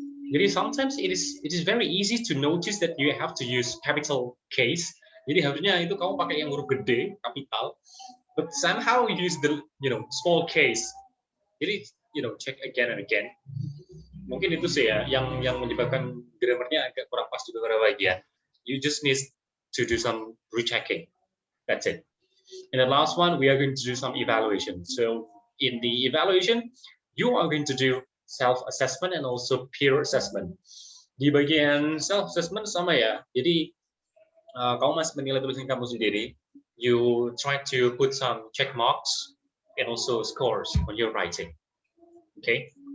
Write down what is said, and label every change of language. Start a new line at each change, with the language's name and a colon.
English: Jadi sometimes it is very easy to notice that you have to use capital case.
Indonesian: Jadi harusnya itu kamu pakai yang huruf gede, kapital,
English: but somehow you use the small case. Jadi check again and again.
Indonesian: Mungkin itu sih ya yang menyebabkan grammarnya agak kurang pas di beberapa bagian.
English: You just need to do some rechecking. That's it. And the last one, we are going to do some evaluation. So in the evaluation, you are going to do self-assessment and also peer assessment.
Indonesian: Di bagian self-assessment sama ya. Jadi kamu masih menilai tulisan kamu sendiri.
English: You try to put some check marks and also scores on your writing. Okay.